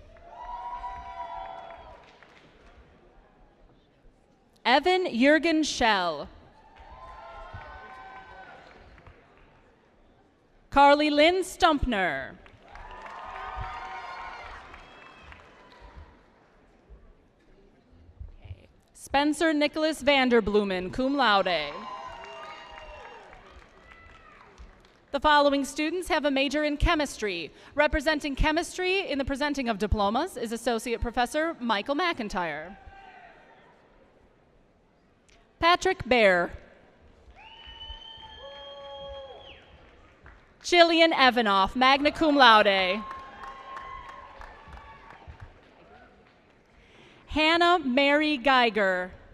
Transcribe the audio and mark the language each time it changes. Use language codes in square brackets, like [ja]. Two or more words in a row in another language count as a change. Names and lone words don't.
[en] Evan Jürgen Schell. Carly Lynn Stumpner. Spencer Nicholas Vanderblumen, [la] cum laude. [en] The following students have a major in chemistry. Representing chemistry in the presenting of diplomas is Associate Professor Michael McIntyre. Patrick Baer. Jillian Evanoff, [la] magna cum laude. [en] Hannah Mary Geiger.